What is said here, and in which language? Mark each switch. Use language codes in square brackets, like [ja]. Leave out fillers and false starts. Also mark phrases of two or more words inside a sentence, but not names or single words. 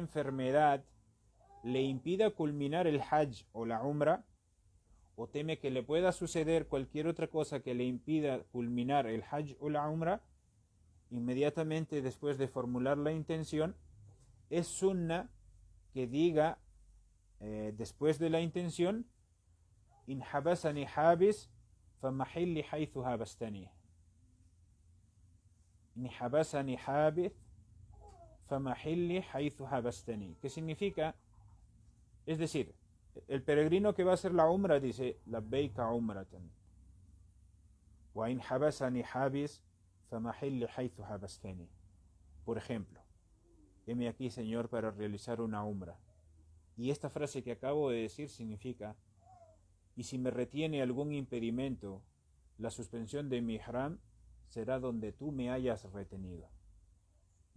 [es] enfermedad le impida culminar el hajj o la umra, o teme que le pueda suceder cualquier otra cosa que le impida culminar el hajj o la umra, inmediatamente después de formular la intención, es sunna que diga después de la intención [ar] إن حبسني حابس فمحلي حيث حبستني. إن حبسني حابس فمحلي حيث حبستني. [es] ¿Qué significa? Es decir, el peregrino que va a hacer la umra dice [ar] لبيك عمرة وإن حبسني حابس فمحلي حيث حبستني. [es] Por ejemplo, heme aquí, Señor, para realizar una umra. Y esta frase que acabo de decir significa: y si me retiene algún impedimento, la suspensión de mi ihram será donde tú me hayas retenido.